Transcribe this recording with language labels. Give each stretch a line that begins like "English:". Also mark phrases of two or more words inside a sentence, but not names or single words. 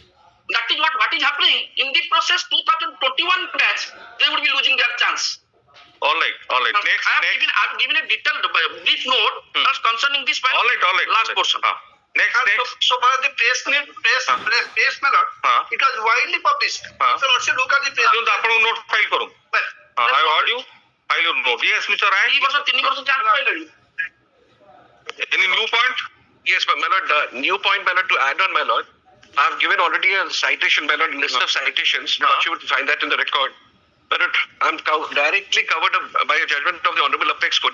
English: That is what is happening in the process. 2021 batch, they would be losing their chance. all right next I have given a detailed brief note concerning this final all right last portion. next So far the press ballot, it was widely published. So let's look at the press.
Odia: କିନ୍ତୁ ଆପଣଙ୍କୁ
English: note file କରୁ I heard you file your note. Yes Mr. Rai,
Odia: 3 ବର୍ଷ 3 ବର୍ଷ chance ପାଇଲେଣି.
English: any new point? Yes, but my lord, new point, my lord, to add on, my lord, I have given already a citation, my lord, list of citations. Not you would find that in the record. But I'm directly covered by a judgment of the Honorable Apex Court.